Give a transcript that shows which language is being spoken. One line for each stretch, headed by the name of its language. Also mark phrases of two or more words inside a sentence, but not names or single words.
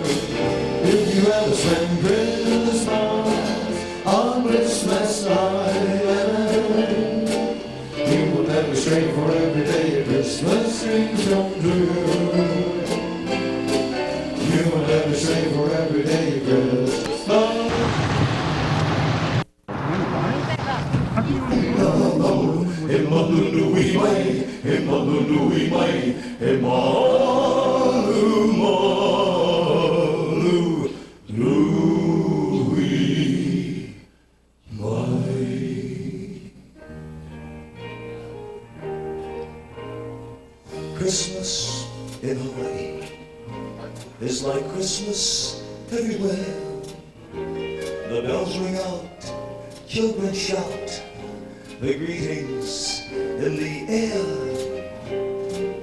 English: If you ever spend Christmas on Christmas Island, you will never stray for every day your Christmas dreams come true. You will never stray for every day your Christmas love.
Hawaiian: Emalunui mai, emalunui mai, emalu malu lui mai.
English: Christmas in Hawaii is like Christmas everywhere. The bells ring out, children shout, the greetings in the air.